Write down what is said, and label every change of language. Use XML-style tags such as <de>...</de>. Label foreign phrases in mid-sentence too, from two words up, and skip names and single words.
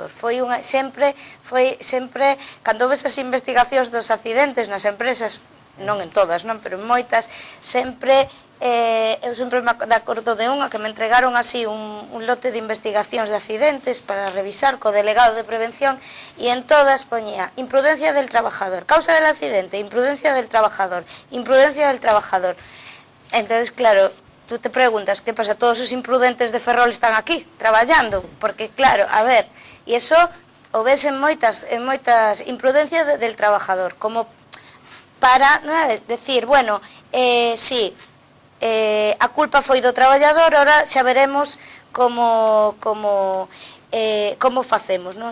<gl>Sempre, cando ves as investigacións dos accidentes nas empresas, non en todas, non, pero en moitas, sempre, eu sempre me acordo de unha que me entregaron así un lote de investigacións de accidentes para revisar co delegado de prevención, e en todas poñía</gl> <es>imprudencia del trabajador, causa del accidente, imprudencia del trabajador, imprudencia del trabajador. Entonces, claro, tú te preguntas, ¿qué pasa?</es> <gl>Todos os imprudentes de Ferrol están aquí, traballando, porque claro, a ver, e iso o ves en moitas</gl> <es>imprudencias del trabajador, como para decir,</es> <gl>bueno, sí, a culpa foi do traballador, ahora xa veremos como facemos, non?</gl>